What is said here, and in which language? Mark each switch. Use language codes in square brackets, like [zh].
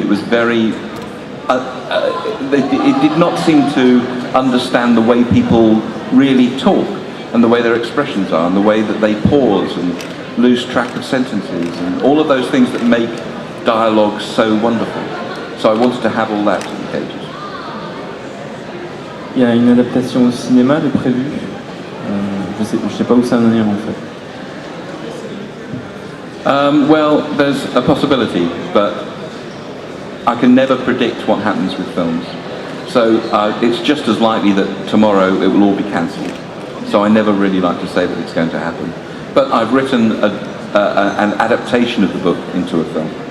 [en] It was very, it did not seem to understand the way people really talk, and the way their expressions are, and the way that they pause, and lose track of sentences and all of those things that make dialogue so wonderful. So I wanted to have all that in Cages. [fr] Il y a une adaptation au cinéma de prévu. Je sais pas où ça en est en fait. [en] Well, there's a possibility, but I can never predict what happens with films. So it's just as likely that tomorrow it will all be cancelled. So I never really like to say that it's going to happen. But I've written an adaptation of the book into a film.